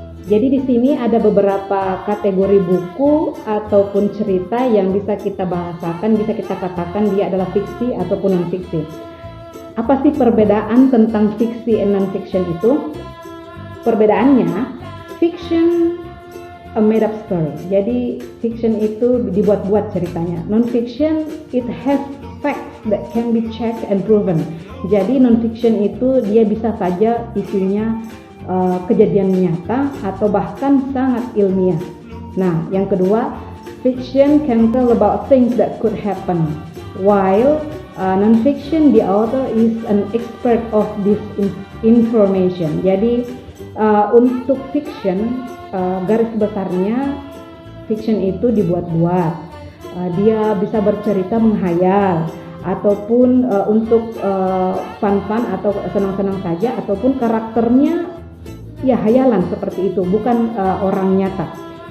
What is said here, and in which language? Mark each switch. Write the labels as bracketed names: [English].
[Indonesian] Jadi di sini ada beberapa kategori buku ataupun cerita yang bisa kita bahasakan, bisa kita katakan dia adalah fiksi ataupun non-fiksi. Apa sih perbedaan tentang fiksi and non-fiction itu? [English] Perbedaannya, fiction a made up story. [Indonesian] Jadi fiction itu dibuat-buat ceritanya. [English] Non-fiction it has facts that can be checked and proven. [Indonesian] Jadi non-fiction itu dia bisa saja isinya kejadian nyata atau bahkan sangat ilmiah. Nah, yang kedua, [English] fiction can tell about things that could happen, while non-fiction the author is an expert of this information. [Indonesian] Jadi untuk fiction garis besarnya fiction itu dibuat-buat. Dia bisa bercerita menghayal ataupun untuk fun-fun atau senang-senang saja, ataupun karakternya ya hayalan seperti itu, bukan orang nyata.